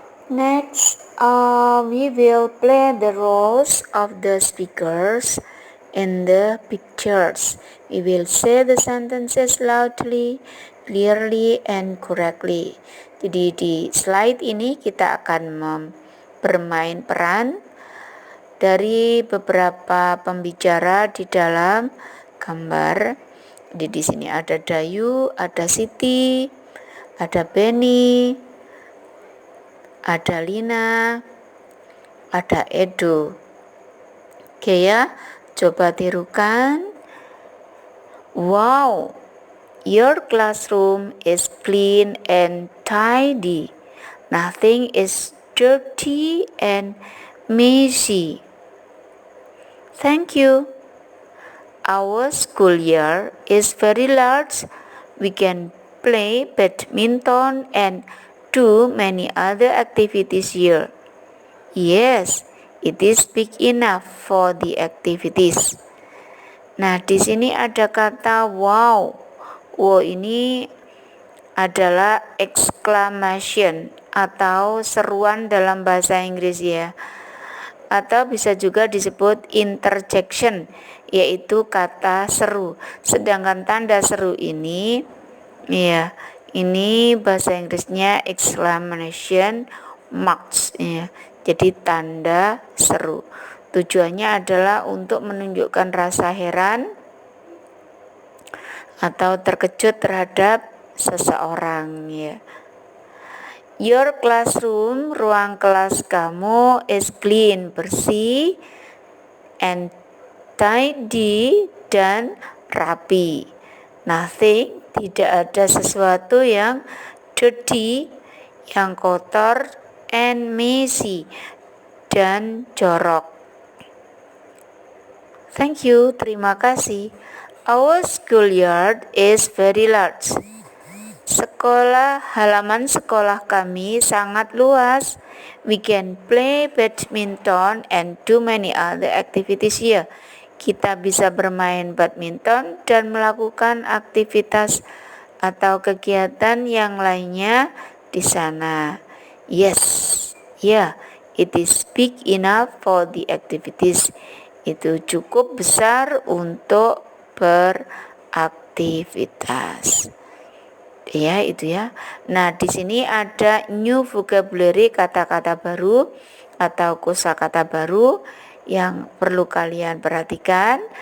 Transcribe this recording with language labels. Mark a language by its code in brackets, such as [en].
[en] Next, we will play the roles of the speakers in the pictures. We will say the sentences loudly, clearly, and correctly. [id] Jadi di slide ini kita akan bermain peran dari beberapa pembicara di dalam gambar. Jadi di sini ada Dayu, ada Siti, ada Beni, ada Lina, ada Edo. Oke ya, coba tirukan. [en] Wow, your classroom is clean and tidy. Nothing is dirty and messy. Thank you. Our schoolyard is very large. We can play badminton and do many other activities here. Yes, it is big enough for the activities. [id] Nah, di sini ada kata wow. Wow ini adalah exclamation atau seruan dalam bahasa Inggris ya. Atau bisa juga disebut interjection, yaitu kata seru. Sedangkan tanda seru ini ya, ini bahasa Inggrisnya exclamation marks ya. Jadi tanda seru. Tujuannya adalah untuk menunjukkan rasa heran atau terkejut terhadap seseorang ya. [en] Your classroom, [id] ruang kelas kamu [en] is clean, [id] bersih, [en] and tidy, [id] dan rapi. Nothing, tidak ada sesuatu yang [en] dirty, [id] yang kotor, [en] and messy, [id] dan jorok. [en] Thank you, [id] terima kasih. [en] Our schoolyard is very large. [id] Halaman sekolah kami sangat luas. [en] We can play badminton and do many other activities here. [id] Kita bisa bermain badminton dan melakukan aktivitas atau kegiatan yang lainnya di sana. [en] Yes, yeah, it is big enough for the activities. [id] Itu cukup besar untuk beraktivitas. Ya, itu ya. Nah, di sini ada [en] new vocabulary, [id] kata-kata baru atau kosakata baru yang perlu kalian perhatikan.